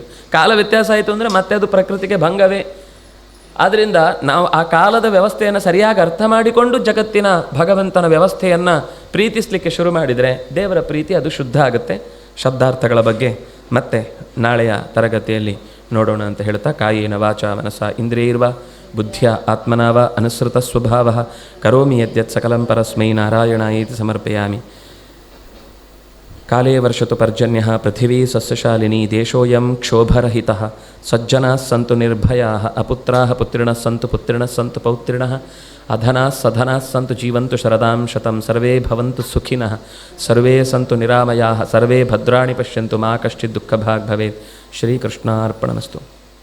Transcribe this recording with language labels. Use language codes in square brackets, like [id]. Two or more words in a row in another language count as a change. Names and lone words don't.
[kn] ಕಾಲ ವ್ಯತ್ಯಾಸ ಆಯಿತು ಅಂದರೆ ಮತ್ತೆ ಅದು ಪ್ರಕೃತಿಗೆ ಭಂಗವೇ. ಆದ್ದರಿಂದ ನಾವು ಆ ಕಾಲದ ವ್ಯವಸ್ಥೆಯನ್ನು ಸರಿಯಾಗಿ ಅರ್ಥ ಮಾಡಿಕೊಂಡು ಜಗತ್ತಿನ ಭಗವಂತನ ವ್ಯವಸ್ಥೆಯನ್ನು ಪ್ರೀತಿಸಲಿಕ್ಕೆ ಶುರು ಮಾಡಿದರೆ ದೇವರ ಪ್ರೀತಿ ಅದು ಶುದ್ಧ ಆಗುತ್ತೆ. ಶಬ್ದಾರ್ಥಗಳ ಬಗ್ಗೆ ಮತ್ತೆ ನಾಳೆಯ ತರಗತಿಯಲ್ಲಿ ನೋಡೋಣ ಅಂತ ಹೇಳ್ತಾ, [sa] ಕಾಯೇನ ವಾಚ ಮನಸ ಇಂದ್ರಿಯೈರ್ವ ಬುದ್ಧಿಯ ಆತ್ಮನಾವ ಅನುಸೃತ ಸ್ವಭಾವ ಕರೋಮಿ ಯದ್ಯತ್ ಸಕಲಂ ಪರಸ್ಮೈ ನಾರಾಯಣಾಯೇತಿ ಸಮರ್ಪಯಾಮಿ. ಕಾಲೇ ವರ್ಷತು ಪರ್ಜನ್ಯ ಪೃಥಿವೀ ಸಸ್ಯಶಾಲಿನಿ ದೇಶೋಯಂ ಕ್ಷೋಭರಹಿತಃ ಸಜ್ಜನಾಃ ಸಂತು ನಿರ್ಭಯಾಃ ಅಪುತ್ರಾಃ ಪುತ್ರಿಣಃ ಸಂತು ಪುತ್ರಿಣಃ ಸಂತು ಪೌತ್ರಿಣಃ ಅಧನಾಃ ಸಧನಾಃ ಸಂತು ಜೀವಂತು ಶರದಾಂ ಶತಂ ಸರ್ವೇ ಭವಂತು ಸುಖಿನಃ ಸರ್ವೇ ಸಂತು ನಿರಾಮಯಾಃ ಸರ್ವೇ ಭದ್ರಾಣಿ ಪಶ್ಯಂತು ಮಾ ಕಶ್ಚಿತ್ ದುಃಖಭಾಗ್ ಭವೇತ್. ಶ್ರೀಕೃಷ್ಣಾರ್ಪಣಮಸ್ತು.